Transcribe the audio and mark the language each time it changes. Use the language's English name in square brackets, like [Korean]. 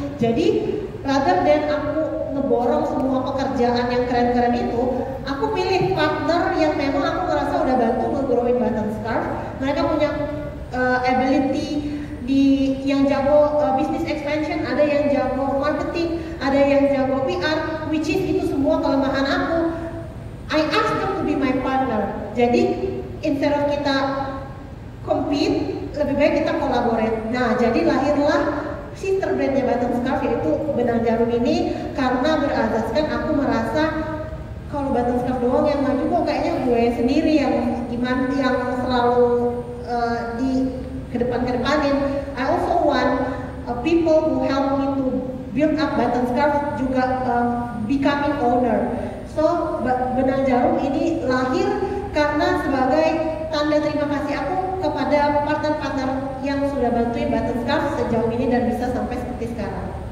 [Indonesian] Jadi [English] rather than [Indonesian] aku ngeborong semua pekerjaan yang keren-keren itu, aku pilih partner yang memang aku ngerasa udah bantu nge-growing Butterscarf. Mereka punya ability yang jago business expansion, ada yang jago marketing, ada yang jago PR, [English] which is [Indonesian] itu semua kelemahan aku. [English] I ask them to be my partner. [Indonesian] Jadi [English] instead of [Indonesian] kita compete, lebih baik kita collaborate. Nah, jadi lahirlah sister brandnya Butterscarf, yaitu benang jarum ini, karena berasaskan aku merasa kalau Butterscarf doang yang maju kok kayaknya gue sendiri yang gimana, yang selalu di kedepanin. [English] I also want people who help me to build up Butterscarf juga becoming owner. [Indonesian] So benang jarum ini lahir karena sebagai tanda terima kasih aku kepada partner-partner yang sudah bantuin Butterscarf sejauh ini dan bisa sampai seperti sekarang.